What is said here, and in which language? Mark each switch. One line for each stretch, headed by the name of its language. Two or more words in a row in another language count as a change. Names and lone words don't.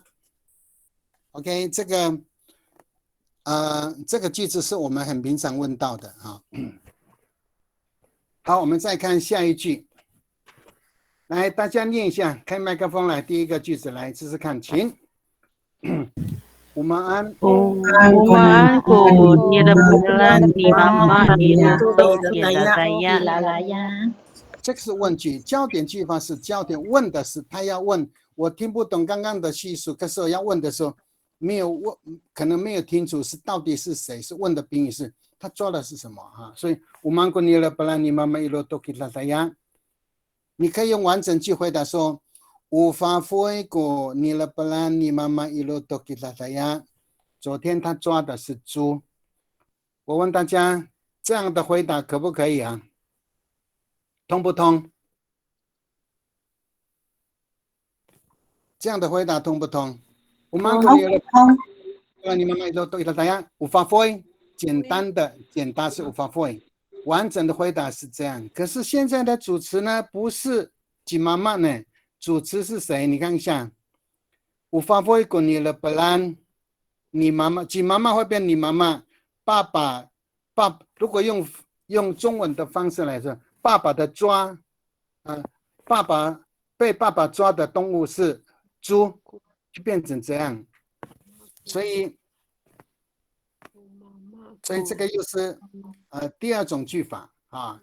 Chinese: OK， 这个句子是我们很平常问到的啊。好，我们再看下一句。来，大家念一下，开麦克风来，第一个句子来试试看，请。Umaan
Amis: ko nilabulan ni mama ilotok itataya。
Chinese: 这个是问句，焦点句法是焦点，问的是他要问，我听不懂刚刚的叙述，可是我要问的时候没有问，可能没有听楚是到底是谁，是问的宾语是他做的是什么哈，所以
Amis: Umaan ko nilabulan ni mama ilotok itataya。
Chinese: 你可以用完整句回答说
Amis: Ufafoi ko nilabulan ni mama ilotok itataya。
Chinese: 昨天他抓的是猪。我问大家，这样的回答可不可以啊？通不通？这样的回答通不通？我们可以你妈妈
Amis: ilotok itataya Ufafoi，
Chinese: 简单的简答是 Ufafoi。完整的回答是这样，可是现在的主词呢，不是Jimama呢，主词是谁？你看一下 ，
Amis: Ufafoi ko nilabulan，
Chinese: 你妈妈，Jimama会变你妈妈，爸爸，如果用中文的方式来说，爸爸的抓，爸爸被爸爸抓的动物是猪，就变成这样，所以这个又是第二种句法啊。